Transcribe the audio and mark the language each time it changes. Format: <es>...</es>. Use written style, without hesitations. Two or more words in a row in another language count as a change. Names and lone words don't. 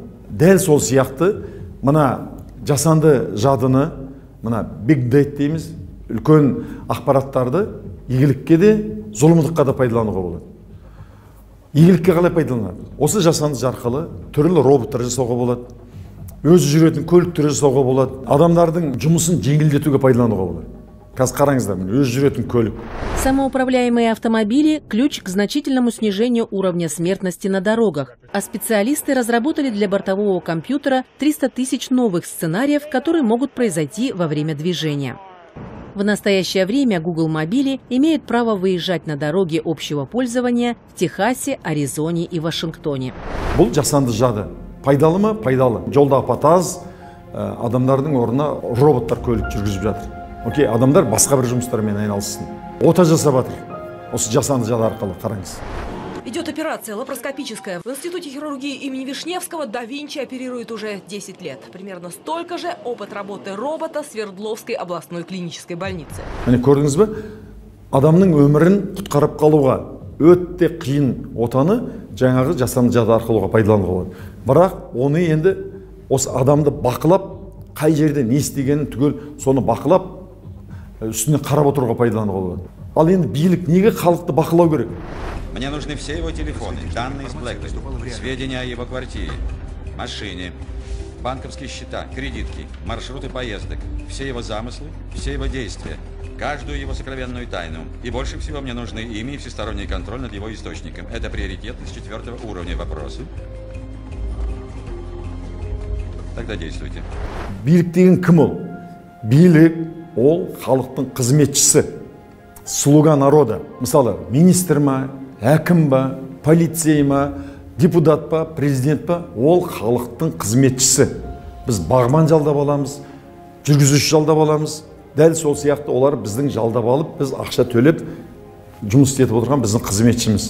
<kk>Дәл сол сияқты мына жасанды жадыны, мына</kk> <en>big data</en> <kk>дейміз, үлкен ақпараттарды игілікке де, зұлымдыққа да пайдалануға болады. Игілікке қалай пайдаланады? Осы жасанды арқылы түрлі роботтар жасауға болады. өзі жүретін көліктер жасауға болады, адамдардың жұмысын жеңілдетуге пайдалануға болады. Қазір қараңыздар, өзі жүретін көлік.</kk> <ru>Самоуправляемые автомобили – ключ к значительному снижению уровня смертности на дорогах. А специалисты разработали для бортового компьютера 300 тысяч новых сценариев, которые могут произойти во время движения. В настоящее время Google мобили имеют право выезжать на дороги общего пользования в Техасе, Аризоне и Вашингтоне.</ru> <kk>Бұл жасанды жады. Пайдалы ма? Пайдалы. Жолда апат аз, адамдардың орнына роботтар көлік жүргізіп жатыр. Окей, адамдар басқа бір жұмыстармен айналыссын. Ота жасап жатыр. Осы жасанды жады арқылы қараңыз.</kk> <ru>Идет операция лапароскопическая. В Институте хирургии имени Вишневского да Винчи оперирует уже 10 лет. Примерно столько же опыт работы робота Свердловской областной клинической больницы.</ru> <kk>Міне көрдіңіз бе? Адамның өмірін құтқарып қалуға өте қиын отаны жаңағы жасанды жады арқылы пайдалануға болады. Бірақ оны енді осы адамды бақылап, қай жерде не істегенін түгел соны бақылап, үстіне қарап отыруға пайдалануға болады. Ал енді билік неге халықты бақылау керек?</kk> <ru>Мне нужны все его телефоны, данные с Блэкбери, сведения о его квартире, машине, банковские счета, кредитки, маршруты поездок, все его замыслы, все его действия, каждую его сокровенную тайну. И больше всего мне нужны ими и всесторонний контроль над его источником. Это приоритетность 4-го уровня вопросы. Тогда действуйте.</ru> <kk>Билік деген кім ол? Билік ол халықтың қызметшісі,</kk> <ru>слуга народа.</ru> <kk>Мысалы, министр ма, әкім ба, полицей ма, депутат па, президент па, ол халықтың қызметшісі. Біз бағбан жалдап аламыз, жүргізуші жалдап аламыз. Дәл сол сияқты олар біздің жалдап алып, біз ақша төлеп жұмыс істетіп отырған біздің қызметшіміз.</kk>